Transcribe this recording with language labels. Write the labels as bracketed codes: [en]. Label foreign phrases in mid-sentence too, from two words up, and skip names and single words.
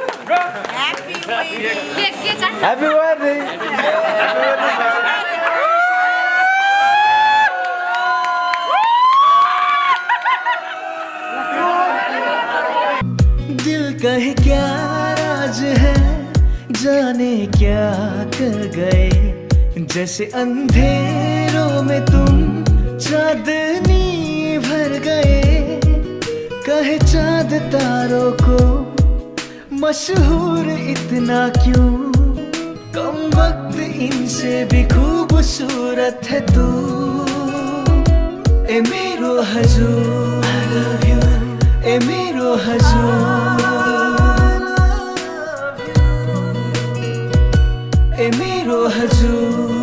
[en] Happy birthday [hi] दिल कहे क्या राज है जाने क्या कर गए जैसे अंधेरों में तुम चांदनी भर गए कहे चांद तारों को मशहूर इतना क्यों कम वक्त इनसे भी खूबसूरत है तू [ne] ए मेरो हजुर [en] I love you [ne] ए मेरो हजुर ए मेरो हजुर